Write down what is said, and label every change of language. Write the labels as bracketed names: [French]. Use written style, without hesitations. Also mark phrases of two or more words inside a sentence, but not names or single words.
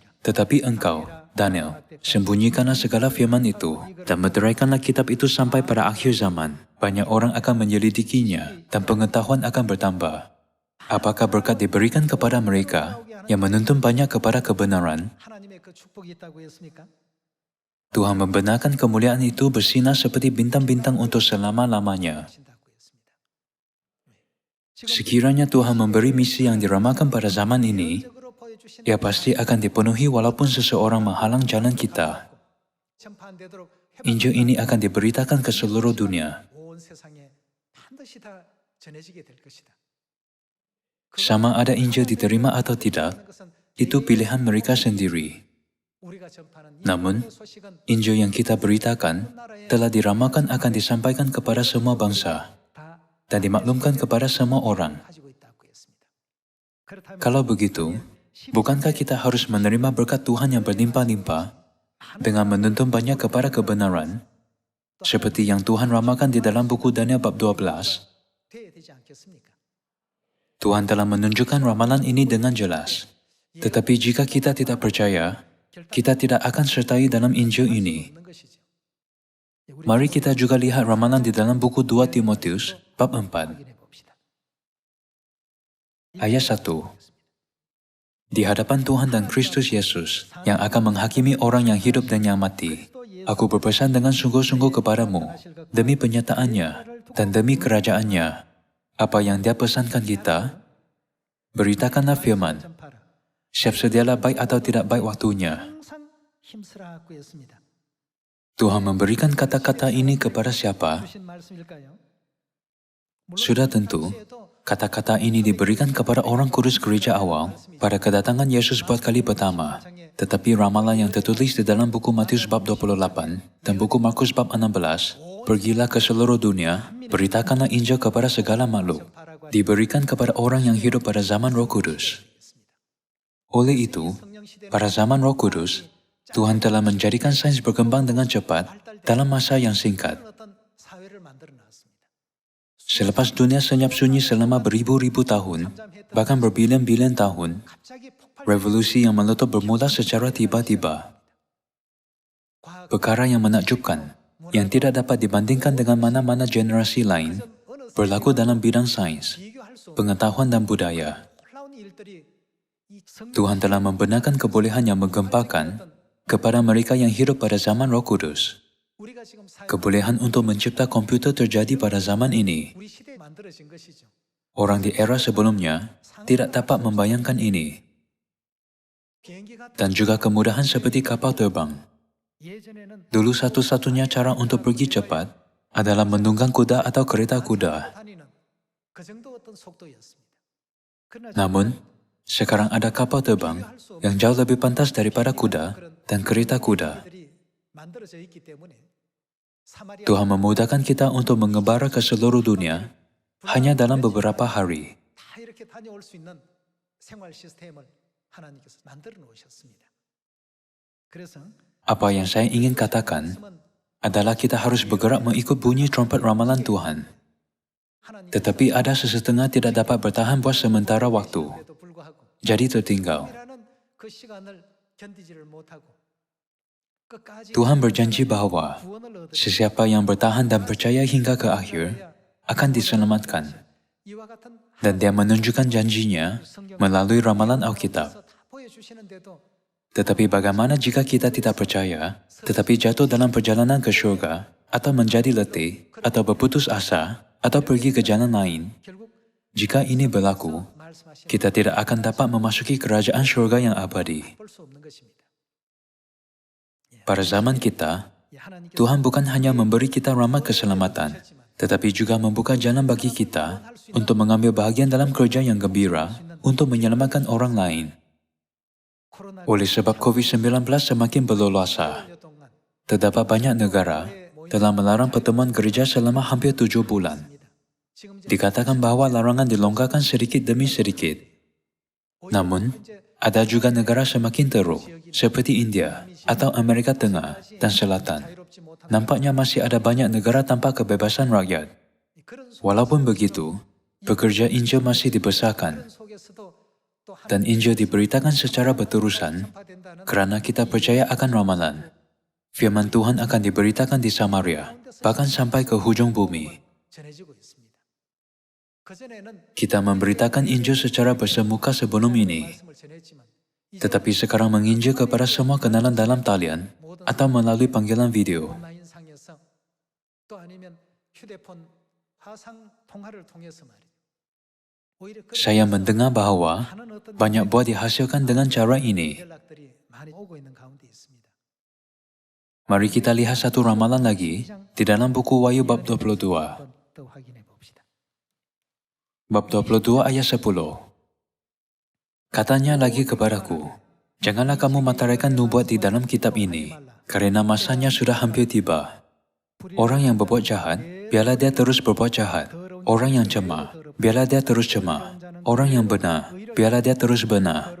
[Malay] Tetapi engkau, Daniel, sembunyikanlah segala firman itu, dan meteraikanlah kitab itu sampai pada akhir zaman. Banyak orang akan menyelidikinya, dan pengetahuan akan bertambah. Apakah berkat diberikan kepada mereka yang menuntun banyak kepada kebenaran? [Korean] 하나님의 그 축복이 있다고 했습니까? [Malay] Tuhan membenarkan kemuliaan itu bersinar seperti bintang-bintang untuk selama-lamanya. [Korean] 하신다고 했습니다. [Malay] Sekiranya Tuhan memberi misi yang diramalkan pada zaman ini, [Korean] 적으로 보여주신 [Malay] ia pasti akan dipenuhi walaupun seseorang menghalang jalan kita. [Korean] 전파되도록 [Malay] Injil ini akan diberitakan ke seluruh dunia. [Korean] 온 세상에 반드시 다 전해지게 될 것이다. [Malay] Sama ada Injil diterima atau tidak, itu pilihan mereka sendiri. [Korean] 우리가 전파하는 이 [Malay] Namun, [Korean] 복음의 소식은 [Malay] Injil yang kita beritakan telah diramalkan akan disampaikan kepada semua bangsa [Korean] 다 [Malay] dan dimaklumkan kepada semua orang. [Korean] 가지고 있다고 했습니다. 그렇다면 [Malay] Kalau begitu, bukankah kita harus menerima berkat Tuhan yang berlimpah-limpah dengan menuntun banyak kepada kebenaran, seperti yang Tuhan ramalkan di dalam buku Daniel bab 12? [Korean] 돼야 되지 않겠습니까? [Malay] Tuhan telah menunjukkan ramalan ini dengan jelas. Tetapi jika kita tidak percaya, kita tidak akan sertai dalam Injil ini. [Korean] 없는 것이죠. [Malay] Mari kita juga lihat ramalan di dalam buku 2 Timotius bab 4. [Korean] 확인해 봅시다. [Malay] Ayat 1. Di hadapan Tuhan dan Kristus Yesus, yang akan menghakimi orang yang hidup dan yang mati, aku berpesan dengan sungguh-sungguh kepadamu, demi penyataannya dan demi kerajaannya, apa yang Dia pesankan kita, beritakanlah firman. [Korean] 전파라. [Malay] Siap sedialah baik atau tidak baik waktunya. [Korean] 항상 힘쓰라고 했습니다. [Malay] Tuhan memberikan kata-kata ini kepada siapa? [Korean] 주신 말씀일까요? [Malay] Sudah tentu, kata-kata ini diberikan kepada orang kudus gereja awal pada kedatangan Yesus buat kali pertama. Tetapi ramalan yang tertulis di dalam buku Matius bab 28 dan buku Markus bab 16, pergilah ke seluruh dunia, beritakanlah Injil kepada segala makhluk, diberikan kepada orang yang hidup pada zaman Roh Kudus. Oleh itu, pada zaman Roh Kudus, Tuhan telah menjadikan sains berkembang dengan cepat dalam masa yang singkat. [Korean] 어떤 사회를 만들어 놨습니다. [Malay] Selepas dunia senyap sunyi selama beribu-ribu tahun, bahkan berbilion-bilion tahun, [Korean] 갑자기 폭발 [Malay] revolusi yang meletup bermula secara tiba-tiba. Perkara yang menakjubkan, yang tidak dapat dibandingkan dengan mana-mana generasi lain, berlaku dalam bidang sains, [Korean] 비교할 수 없는 [Malay] pengetahuan dan budaya. [Korean] 놀라운 일들이 이 성경 [Malay] Tuhan telah membenarkan kebolehan yang menggempakan kepada mereka yang hidup pada zaman Roh Kudus. [Korean] 우리가 지금 사회 [Malay] Kebolehan untuk mencipta komputer terjadi pada zaman ini. [Korean] 우리 시대에 만들어진 것이죠. [Malay] Orang di era sebelumnya tidak dapat membayangkan ini. [Korean] 비행기 같은 [Malay] Dan juga kemudahan seperti kapal terbang. [Korean] 예전에는 [Malay] Dulu satu-satunya cara untuk pergi cepat adalah menunggang kuda atau kereta kuda. [Korean] 다니는 그 정도 어떤 속도였습니다. 그러나 [Malay] Namun, sekarang ada kapal terbang yang jauh lebih pantas daripada kuda dan kereta kuda. [Korean] 들이 만들어져 있기 때문에 사마리아 [Malay] Tuhan memudahkan kita untuk mengembara ke seluruh dunia hanya dalam beberapa hari. [Korean] 다 이렇게 다녀올 수 있는 생활 시스템을 하나님께서 만들어 놓으셨습니다. 그래서 [Malay] Apa yang saya ingin katakan [Korean] 말씀은 [Malay] adalah kita harus bergerak mengikut bunyi trompet ramalan Tuhan. Tetapi ada sesetengah tidak dapat bertahan buat sementara waktu, [Korean] 에도 불구하고 [Malay] jadi tertinggal. [Korean] 이라는 그 시간을 견디지를 못하고 끝까지 [Malay] Tuhan berjanji bahwa [Korean] 구원을 얻으리. [Malay] sesiapa yang bertahan dan percaya hingga ke akhir akan diselamatkan. [Korean] 이와 같은 [Malay] Dan dia menunjukkan janjinya melalui ramalan Alkitab. [Korean] 다 보여주시는데도 [Malay] Tetapi bagaimana jika kita tidak percaya, tetapi jatuh dalam perjalanan ke syurga, atau menjadi letih, atau berputus asa, atau pergi ke jalan lain? [Korean] 결국 [Malay] Jika ini berlaku, [Korean] 말씀하신 [Malay] kita tidak akan dapat memasuki kerajaan syurga yang abadi. [Korean] 볼수 없는 것입니다. [Malay] Pada zaman kita, [Korean] 하나님께서 [Malay] Tuhan bukan hanya memberi kita rahmat keselamatan, tetapi juga membuka jalan bagi kita untuk mengambil bahagian dalam kerja yang gembira untuk menyelamatkan orang lain. [Korean] 코로나 [Malay] Oleh sebab COVID-19 semakin berleluasa, [Korean] 동안 [Malay] terdapat banyak negara telah melarang pertemuan gereja selama hampir 7 bulan. [Korean] 지금 [Malay] Dikatakan bahawa larangan dilonggarkan sedikit demi sedikit. Namun, ada juga negara semakin teruk, seperti India atau Amerika Tengah dan Selatan. [Korean] 자유롭지 못한 [Malay] Nampaknya masih ada banyak negara tanpa kebebasan rakyat. [Korean] 그런 [Malay] Walaupun begitu, pekerja Injil masih dibesarkan [Korean] 속에서도 또 [Malay] dan Injil diberitakan secara berterusan [Korean] 한파된다는 [Malay] kerana kita percaya akan ramalan. Firman Tuhan akan diberitakan di Samaria, bahkan sampai ke hujung bumi. [Korean] 전해지고 있습니다. 그전에는 [Malay] Kita memberitakan Injil secara bersemuka sebelum ini, [Korean] 말씀을 전했지만 [Malay] tetapi sekarang menginjil kepada semua kenalan dalam talian atau melalui panggilan video. [Korean] 온라인상에서 또 아니면 휴대폰 화상 통화를 통해서 말이죠. 오히려 그런 [Malay] Saya mendengar bahawa [Korean] 하는 어떤 [Malay] banyak buah dihasilkan dengan cara ini. [Korean] 연락들이 많이 오고 있는 가운데 있습니다. [Malay] Mari kita lihat satu ramalan lagi di dalam buku Wahyu bab 22. [Korean] 한번 더 확인해 봅시다. [Malay] Bab 22 ayat 10. Katanya lagi kepadaku, janganlah kamu mataraikan nubuat di dalam kitab ini, kerana masanya sudah hampir tiba. Orang yang berbuat jahat, biarlah dia terus berbuat jahat. Orang yang cemah, biarlah dia terus cemah. Orang yang benar, biarlah dia terus benar.